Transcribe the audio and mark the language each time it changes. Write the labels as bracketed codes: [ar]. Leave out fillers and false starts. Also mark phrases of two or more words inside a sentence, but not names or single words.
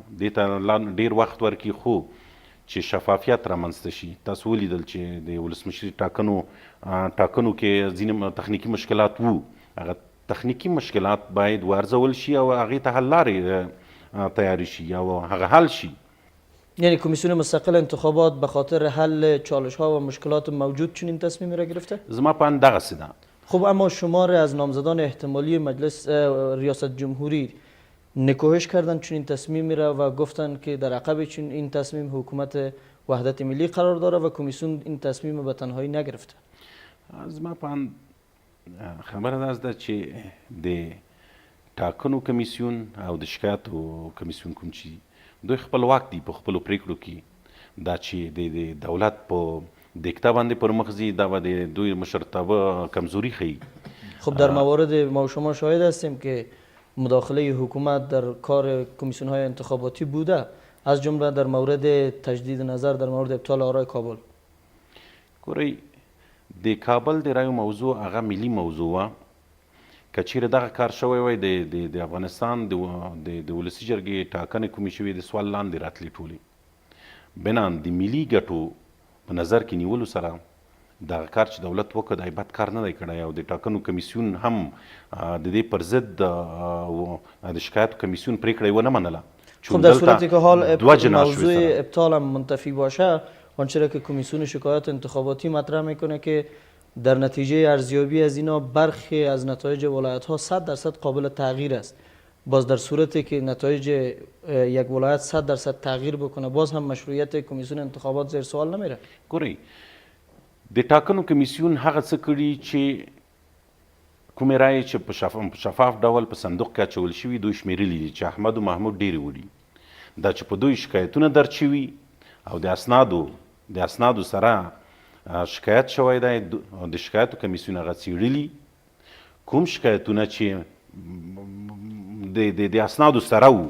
[ps] دې ته ډېر وخت ورکړي خو چې شفافیت رامنځته شي. تاسو ولیدل چې د ولسمشري ټاکنو کې ځینې تخنیکي مشکلات وو. هغه تخنیکي مشکلات باید وارزول شي او هغې ته حل لارې تیاری شي او هغه حل شي. [fa] یعنی کمیسیون مستقل انتخابات به خاطر حل چالش ها و مشکلات موجود چنین تصمیمی را گرفته؟ [ps] زما په اند دغسې ده. [fa] خب اما شمار از نامزدان احتمالی مجلس ریاست جمهوری نکوهش کردن چنین تصمیمی را و گفتن که در عقب این تصمیم حکومت وحدت ملی قرار داره و کمیسیون این تصمیم به تنهایی نگرفته. [ps] زما په اند خبره داسې ده چې د ټاکنو کمیسیون او د شکایتو کمیسیون کوم چې دوی خپلواک دي په خپلو پریکړو کې. دا چې د دولت په دیکته باندې پر مخ ځي دا به د دوی مشرتابه کمزوری ښیي. [fa] خب در موارد ما و شما شاهد هستیم که مداخله حکومت در کار کمیسیون های انتخاباتی بوده، از جمله در مورد تجدید نظر در مورد ابطال آرای کابل. [ps] ګورئ د کابل د رایو موضوع هغه ملي موضوع وه. که چیرې دغه کار شوی وای د افغانستان د ولسي جرګې ټاکنې کومې شوې د سوال لاندې راتلې ټولې بنان د ملي ګټو په نظر کې نیولو سره دغه کار چې دولت وکړ دا بد کار نه دی کړی او د ټاکنو کمیسیون هم د دې پر ضد د شکایتو کمیسیون پرېکړه یې ونه منله. [fa] خب در صورتی که حال موضوع ابطال هم منتفی باشه آنچه را که کمیسیون شکایات انتخاباتی مطرح میکنه که در نتیجه ارزیابی از اینا برخی از نتایج ولایت ها 100% قابل تغییر است. باز در صورتی که نتایج یک ولایت 100% تغییر بکنه باز هم مشروعیت کمیسیون انتخابات زیر سوال نمیره. [ps] ګورئ د ټاکنو کمیسیون هغه څه کړي چې کومې رایې چې په شفاف ډول په صندوق کې اچول شوي دوی شمیرلي دي چې احمد و محمود ډېرې وړي. دا چې په دوی شکایتونه درج شوي او د اسنادو سره شکایت شوی دی د شکایتو کمیسیون هغه څېړلي کوم شکایتونه چې د اسنادو سره وو.